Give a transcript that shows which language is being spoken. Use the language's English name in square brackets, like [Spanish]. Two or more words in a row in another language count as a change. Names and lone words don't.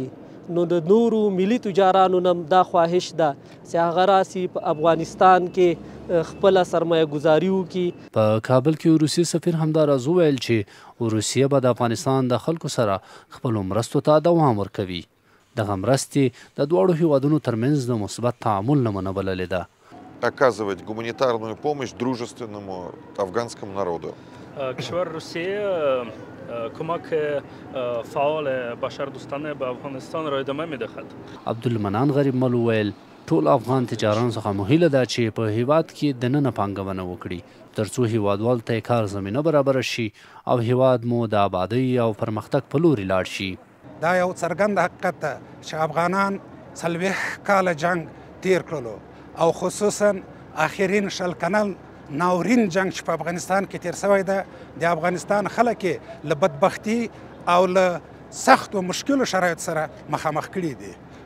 [Pashto] نو د نورو ملي تجارانو نه دا خواهش ده چې هغه راسي په افغانستان کې خپله سرمایه گذاري وکړي. په کابل کې روسي سفیر همداراز وویل چې روسیه به د افغانستان د خلکو سره خپلو مرستو ته دوام ورکوي. دغه مرستې د دواړو هیوادونو ترمنځ د مثبت تعامل نمونه بللې ده. [Russian] Оказывать гуманитарную помощь дружественному афганскому народу. [Persian] کشور روسیه کمک فعال بشردوستانه به افغانستان را ادامه میدهد. [Pashto] عبدالمنان غریب مل وویل ټول افغان تجاران څخه مهیله ده چې په هیواد کې دننه پانګونه وکړي ترڅو هیوادوال ته کار زمینه برابره شي او هیواد مو د آبادۍ او پرمختګ په لوري لاړ شي. دا یو څرګند حقیقت ده چې افغانان 40 کاله جنگ تیر کړلو او خصوصا آخرین شل کلن ناورین جنگ چې په افغانستان کې تیر شوی ده د افغانستان خلک له بدبختي او له سختو مشکلو شرایط سره مخامخ کړي دي.